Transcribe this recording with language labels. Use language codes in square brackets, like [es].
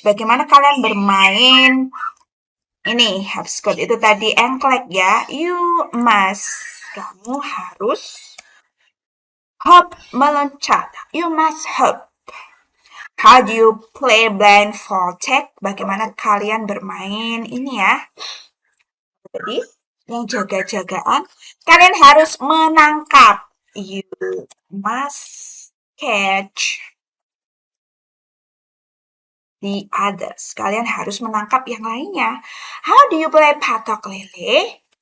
[id] Bagaimana kalian bermain ini hopscotch? Itu tadi engklek ya. [en] You must. [id] Kamu harus hop, meloncat. [en] You must hop. How do you play blindfolded? [id] Bagaimana kalian bermain ini ya? Jadi, yang jaga-jagaan, kalian harus menangkap. [en] You must catch the others. [id] Kalian harus menangkap yang lainnya. [en] How do you play patok lele?